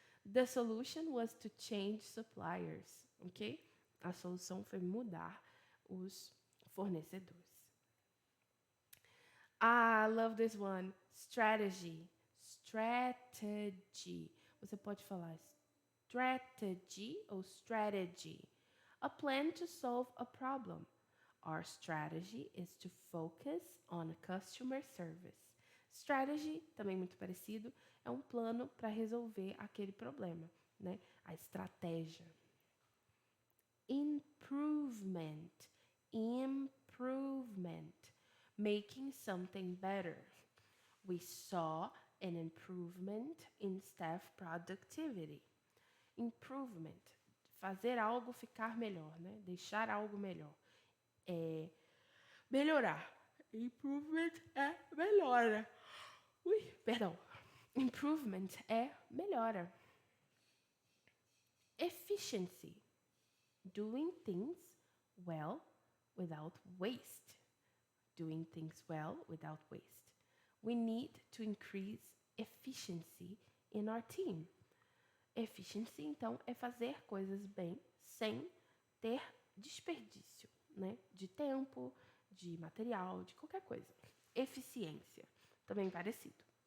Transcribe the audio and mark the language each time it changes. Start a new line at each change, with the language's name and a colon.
English: The solution was to change suppliers, ok?
Portuguese: A solução foi mudar os fornecedores.
English: Ah, I love this one. Strategy. Strategy.
Portuguese: Você pode falar strategy ou strategy.
English: A plan to solve a problem. Our strategy is to focus on customer service.
Portuguese: Strategy, também muito parecido, é um plano para resolver aquele problema, né? A estratégia. Improvement.
English: Improvement. Making something better. We saw an improvement in staff productivity. Improvement.
Portuguese: Fazer algo ficar melhor, né? Deixar algo melhor. Melhorar. Improvement é melhora. Ui, perdão. Improvement é melhora.
English: Efficiency. Doing things well without waste. Doing things well without waste. We need to increase efficiency in our team.
Portuguese: Efficiency, então, é fazer coisas bem sem ter desperdício, né? De tempo, de material, de qualquer coisa. Eficiência, também parecido.